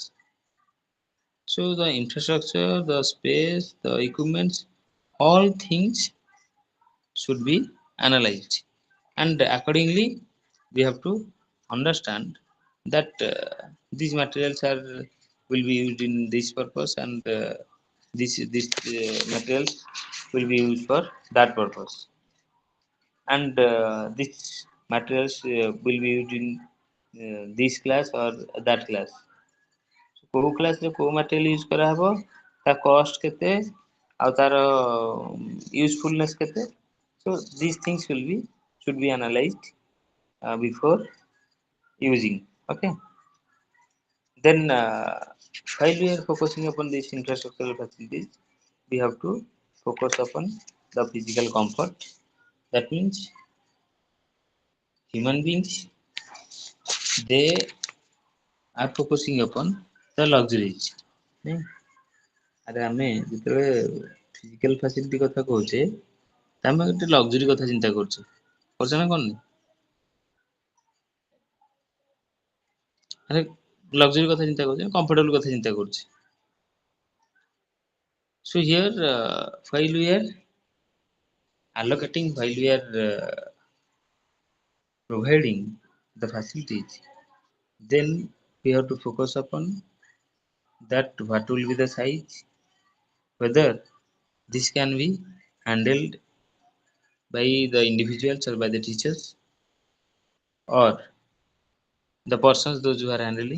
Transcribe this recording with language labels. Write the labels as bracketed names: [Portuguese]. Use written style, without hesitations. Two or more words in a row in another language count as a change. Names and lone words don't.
[English] So the infrastructure, the space, the equipments, all things should be analyzed, and accordingly we have to understand that these materials are will be used in this purpose, and this materials will be used for that purpose, and these materials will be used in this class or that class. [Odia] କୋଉ କ୍ଲାସରେ କୋଉ [English] material use [Odia] କରାହବ, ତା cost କେତେ, ଆଉ ତାର usefulness କେତେ, [English] so these things should be analyzed before using, okay. Then while we are focusing upon these infrastructural facilities, we have to focus upon the physical comfort. That means human beings, they are focusing upon the luxuries, [Odia] ନାଇଁ? ଆରେ ଆମେ ଯେତେବେଳେ [English] physical facility [Odia] କଥା କହୁଛେ, ଆମେ ଗୋଟେ ଲକ୍ଜରୀ କଥା ଚିନ୍ତା କରୁଛେ, କରୁଛେ ନା କରୁନେ? ଆରେ ଲକ୍ଜରୀ କଥା ଚିନ୍ତା କରୁଛେ, କମ୍ଫର୍ଟେବଲ କଥା ଚିନ୍ତା କରୁଛେ। [English] So here while we are allocating, while we are providing the facilities, then we have to focus upon that what will be the size, whether this can be handled by the individuals or by the teachers, or the persons those who are handling.